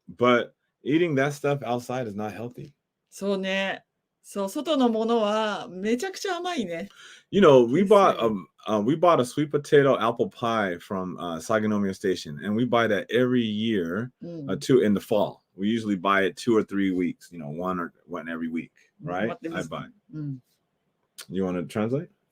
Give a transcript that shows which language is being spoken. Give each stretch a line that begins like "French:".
English: But eating that stuff outside is not healthy.
Japanese: そうね。そう、外のものはめちゃくちゃ甘いね。
English: You know, we bought a sweet potato apple pie from Saginomiya Station, and we buy that every year, in the fall. We usually buy it 2 or 3 weeks, one every week, right? I buy. You want to translate?